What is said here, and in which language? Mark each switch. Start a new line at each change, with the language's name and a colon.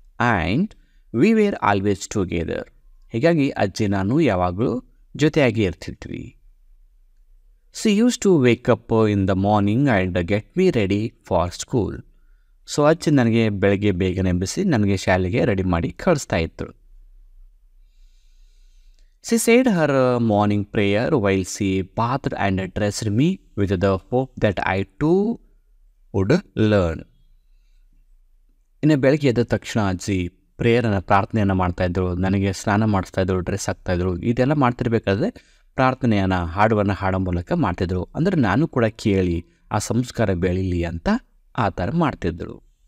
English: And we were always together.
Kannada: ಹೀಗಾಗಿ ಅಜ್ಜಿ ನಾನು ಯಾವಾಗಲೂ ಜೊತೆಯಾಗಿ ಇರ್ತಿದ್ವಿ.
English: She used to wake up in the morning and get me ready for school.
Kannada: So ಅಜ್ಜಿ ನನಗೆ ಬೆಳಗ್ಗೆ ಬೇಗನೆ ಎಬ್ಬಿಸಿ ನನಗೆ ಶಾಲೆಗೆ ರೆಡಿ ಮಾಡಿ ಕಳಿಸ್ತಾ ಇತ್ತು.
English: She said her morning prayer while she bathed and dressed me with the hope that I too would learn.
Kannada: ಇನ್ನು ಬೆಳಗ್ಗೆ ಎದ್ದ ತಕ್ಷಣ ಅಜ್ಜಿ ಪ್ರೇಯರನ್ನು ಪ್ರಾರ್ಥನೆಯನ್ನು ಮಾಡ್ತಾಯಿದ್ರು, ನನಗೆ ಸ್ನಾನ ಮಾಡಿಸ್ತಾಯಿದ್ರು, ಡ್ರೆಸ್ ಹಾಕ್ತಾಯಿದ್ರು. ಇದೆಲ್ಲ ಮಾಡ್ತಿರ್ಬೇಕಾದ್ರೆ ಪ್ರಾರ್ಥನೆಯನ್ನು ಹಾಡುವನ್ನು ಹಾಡೋ ಮೂಲಕ ಮಾಡ್ತಿದ್ರು. ಅಂದರೆ ನಾನು ಕೂಡ ಕೇಳಿ ಆ ಸಂಸ್ಕಾರ ಬೆಳೀಲಿ ಅಂತ ಆ ಥರ ಮಾಡ್ತಿದ್ರು.